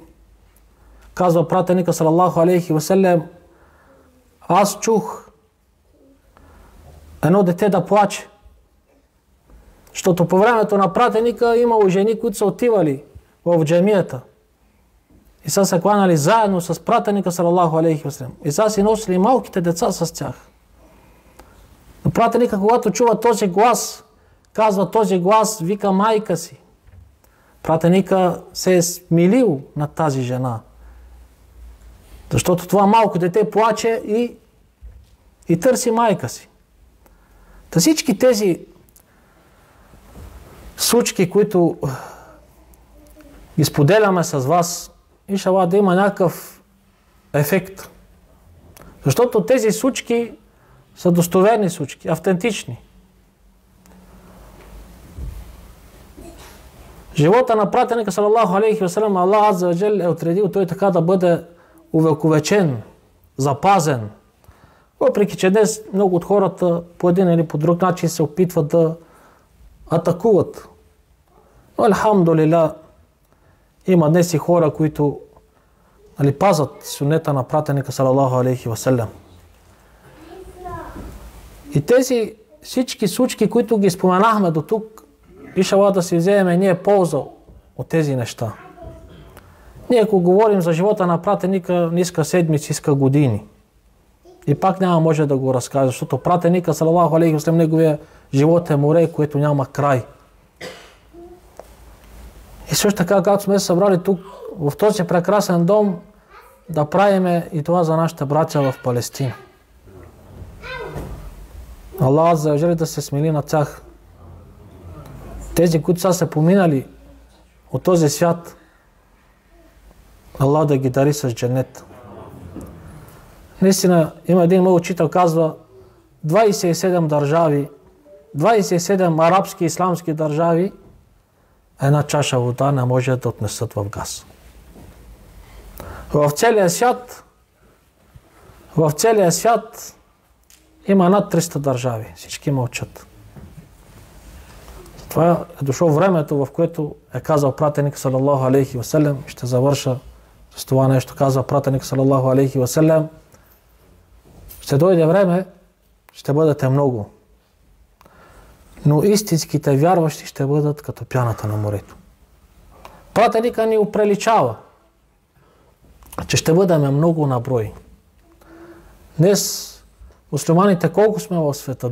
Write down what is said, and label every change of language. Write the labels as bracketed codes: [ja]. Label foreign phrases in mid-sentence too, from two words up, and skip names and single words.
[bg] Казва пратеника [ar] صلى الله عليه وسلم: [bg] аз чух едно дете да плаче. Защото по времето на пратеника имало жени, които са отивали в джамията и са се кланяли заедно с пратеника [ar] صلى الله عليه وسلم. [bg] И са си носили малките деца с тях. Но пратеника, когато чува този глас, казва: този глас вика майка си. Пратеника се е смилил на тази жена. Защото това малко дете плаче и търси майка си. Та всички тези случки, които ги споделяме с вас, иншалла да има някакъв ефект. Защото тези случки са достоверни случки, автентични. Живота на пратеника, [ar] صلى الله عليه وسلم, الله عز وجل [bg] е отредил той така да бъде увековечен, запазен. Въпреки че днес много от хората по един или по друг начин се опитват да атакуват. Но алхамдулилlah, има днес и хора, които пазят сунета на пратеника, [ar] صلى الله عليه وسلم. [bg] И тези всички случки, които ги споменахме до тук, иншалла да си вземем ние полза от тези неща. Ние ако говорим за живота на пратеника, не иска седмици, иска години. И пак няма може да го разкаже, защото пратеника, [ar] صلى الله عليه وسلم, [bg] неговия живот е море, което няма край. И също така, както сме се събрали тук, в този прекрасен дом, да правиме и това за нашите братя в Палестина. [ar] الله عز وجل [bg] да се смили на тях. Тези, които са се поминали от този свят, Аллах да ги дари с джанет. Наистина, има един мой учител, казва, 27 държави, 27 арабски и исламски държави, една чаша вода не може да отнесат в газ. В целия свят има над 300 държави. Всички мълчат. Това е дошло времето, в което е казал пратеник, [ar] صلى الله عليه وسلم, [bg] ще завърша с това нещо, казва пратеник, [ar] صلى الله عليه وسلم, [bg] ще дойде време, ще бъдете много, но истинските вярващи ще бъдат като пяната на морето. Пратеника ни оприличава, че ще бъдем много на брой. Днес мюсюлманите колко сме в света?